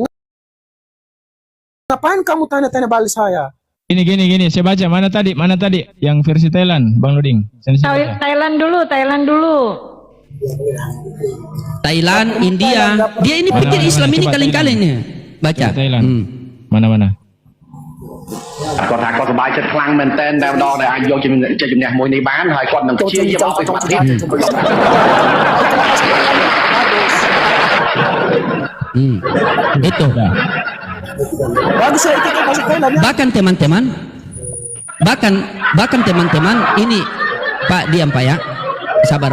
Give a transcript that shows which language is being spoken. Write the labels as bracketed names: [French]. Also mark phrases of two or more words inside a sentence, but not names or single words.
[Indonesian] Ngapain kamu tanya-tanya balik saya? Gini, saya baca mana tadi yang versi Thailand, Bang Luding. Saya baca. Thailand dulu. Thailand, India. Dia ini pikir Mana, Islam ini coba kaleng-kaleng nih. Baca. Coba Thailand. Hmm. Mana? [Khmer] គាត់ថាគាត់សប្បាយចិត្តខ្លាំងមែនទែនតែម្ដងដែលអាចយកចេញជំនះមួយនេះបានហើយគាត់នឹងព្យាយាមឲ្យសមត្ថភាព [Indonesian] Itu. Bagus saya ikut bahasa Thailand ya. Bahkan teman-teman ini Pak diam Pak ya. Sabar.